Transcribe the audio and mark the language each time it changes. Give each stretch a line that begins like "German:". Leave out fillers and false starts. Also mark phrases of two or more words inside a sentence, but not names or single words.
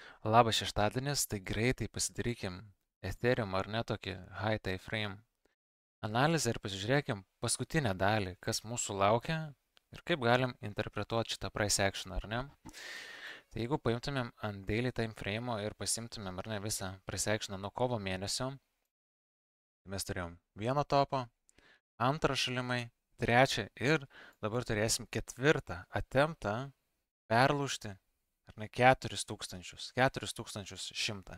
Lithuanian: Labas šeštadienis, tai greitai pasidarykim Ethereum ar ne tokį
English: high time frame
Lithuanian: analizę ir pasižiūrėkim paskutinę dalį, kas mūsų laukia ir kaip galim interpretuoti šitą
English: price action
Lithuanian: ar ne. Tai jeigu paimtumėm ant
English: daily time frame
Lithuanian: ir pasimtumėm ar ne visą
English: price actioną
Lithuanian: nuo kovo mėnesio, tai mes turėjom vieną topą, antrą šalimai, trečią ir dabar turėsim ketvirtą attemptą perlūžti ar ne 4000, 4100.